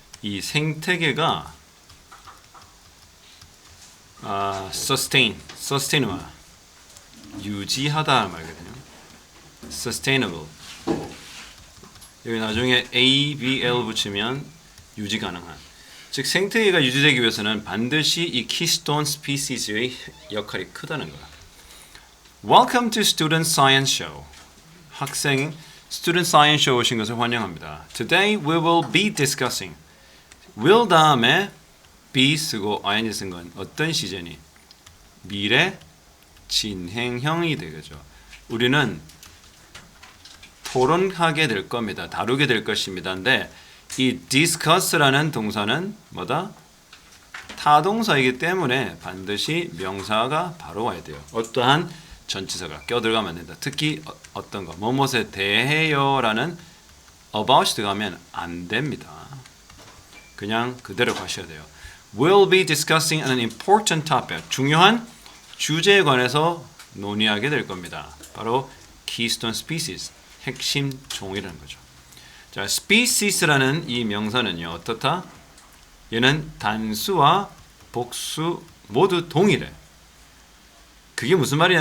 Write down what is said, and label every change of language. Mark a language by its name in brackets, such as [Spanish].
[Korean] 이 생태계가 sustainable 유지하다 말거든요. sustainable 여기 나중에 ABL 붙이면 유지 가능한. 즉 생태계가 유지되기 위해서는 반드시 이 keystone species의 역할이 크다는 거야. [English] Welcome to Student Science Show. [Korean] 학생 Student Science Show 오신 것을 환영합니다. [English] Today we will be discussing. [Korean] will 다음에 be 쓰고 ing 쓴 건 어떤 시제니? 미래 진행형이 되겠죠. 우리는 토론하게 될 겁니다. 다루게 될 것입니다. 근데 이 discuss라는 동사는 뭐다? 타동사이기 때문에 반드시 명사가 바로 와야 돼요. 어떠한 전치사가 껴들어가면 안 된다. 특히 어떤 거, 뭐뭇에 대해요라는 about이 들어가면 안 됩니다. 그냥 그대로 가셔야 돼요. [English] We'll be discussing an important topic. [Korean] 중요한 주제에 관해서 논의하게 될 겁니다. 바로 keystone species, 핵심 종이라는 거죠. 자, species라는 이 명사는요, 어떻다? 얘는 단수와 복수 모두 동일해. 그게 무슨 말이냐?